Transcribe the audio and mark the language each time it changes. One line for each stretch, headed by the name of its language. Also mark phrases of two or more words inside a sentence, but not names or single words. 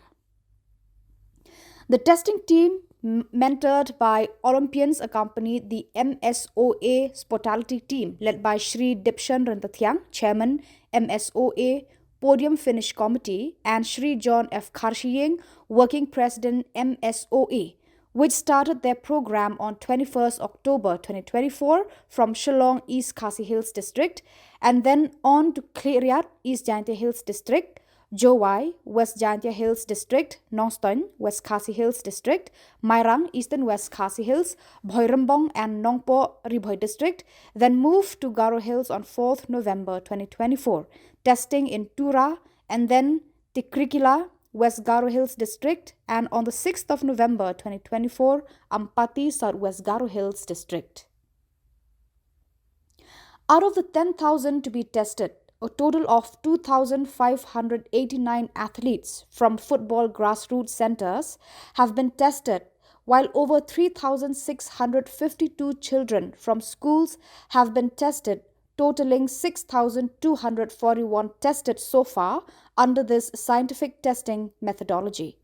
English: The testing team, mentored by Olympians, accompanied the MSOA Sportality team led by Shri Dipshan Rantathyang, Chairman, MSOA Podium Finish Committee, and Shri John F. Kharshiyeng, Working President, MSOA, which started their program on 21st October 2024 from Shillong, East Khasi Hills District, and then on to Kliriat, East Jaintia Hills District, Jowai, West Jaintia Hills District, Noston, West Khasi Hills District, Mairang, Eastern West Khasi Hills, Bhoirambong and Nongpo Ribhoi District, then moved to Garo Hills on 4th November 2024, testing in Tura and then Tikrikila, West Garo Hills District, and on the 6th of November 2024, Ampati, Southwest Garo Hills District. Out of the 10,000 to be tested, a total of 2,589 athletes from football grassroots centers have been tested, while over 3,652 children from schools have been tested, totaling 6,241 tested so far under this scientific testing methodology.